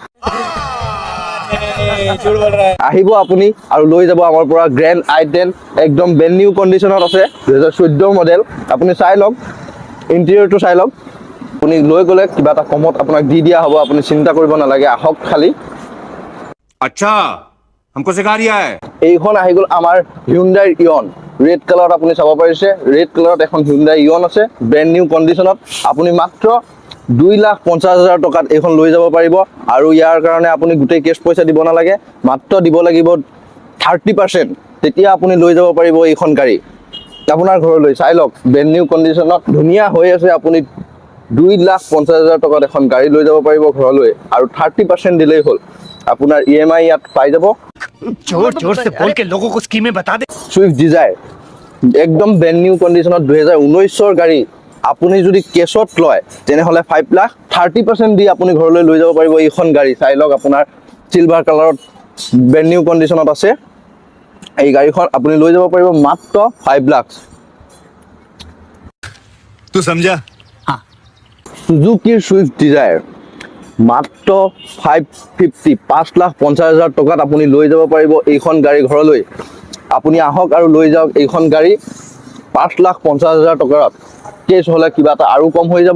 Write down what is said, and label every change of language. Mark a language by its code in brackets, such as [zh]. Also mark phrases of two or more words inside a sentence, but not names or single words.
[as] আহিব আপুনি আৰু লৈ যাব আমাৰ পৰা গ্ৰেণ্ড I-10, একদম [en] brand new condition [as] আছে, 2014 মডেল। আপুনি চাই লওক, ইণ্টেৰিয়ৰটো চাই লওক। আপুনি লৈ গ'লে কিবা এটা কমত আপোনাক দি দিয়া হ'ব, আপুনি চিন্তা কৰিব নালাগে, আহক খালি। [hi] अच्छा, हमको सिखा रिया है। [as] এইখন আহি গ'ল আমাৰ হিউণ্ডাই ইয়ন, [en] red color [as] আপুনি চাব পাৰিছে। [en] red color [as] এখন হিউণ্ডাই ইয়ন আছে, [en] brand new condition. [as] আপুনি মাত্ৰ 2,50,000 টকাত এইখন লৈ যাব পাৰিব। আৰু ইয়াৰ কাৰণে আপুনি গোটেই কেছ পইচা দিব নালাগে, মাত্ৰ দিব লাগিব 30%। তেতিয়া আপুনি লৈ যাব পাৰিব এইখন গাড়ী আপোনাৰ ঘৰলৈ। চাই লওক, [en] brand new condition [as] ধুনীয়া হৈ আছে। আপুনি 2,50,000 টকাত এখন গাড়ী লৈ যাব পাৰিব ঘৰলৈ, আৰু 30% দিলেই হ'ল। আপোনাৰ EMI ইয়াত পাই যাব। [hi] जोर जोर से बोल के लोगों को स्कीमें बता दे। [as] ছুইফ্ট ডিজায়াৰ একদম [en] brand new condition [as] 2019ৰ গাড়ী। আপুনি যদি কেছত লয় তেনেহ'লে 5,30% দি আপুনি ঘৰলৈ লৈ যাব পাৰিব এইখন গাড়ী। চাই লওক, আপোনাৰ [en] silver color brand new condition [as] আছে এই গাড়ীখন। আপুনি লৈ যাব পাৰিব মাত্ৰ 5 লাখ। [hi] तू समझा? [as] সুজুকিৰ ছুইফ্ট ডিজায়াৰ মাত্ৰ 5,50,000 টকাত আপুনি লৈ যাব পাৰিব এইখন গাড়ী ঘৰলৈ। আপুনি আহক আৰু লৈ যাওক এইখন গাড়ী 5,50,000 টকাত। কেছ হ'লে কিবা এটা আৰু কম হৈ যাব।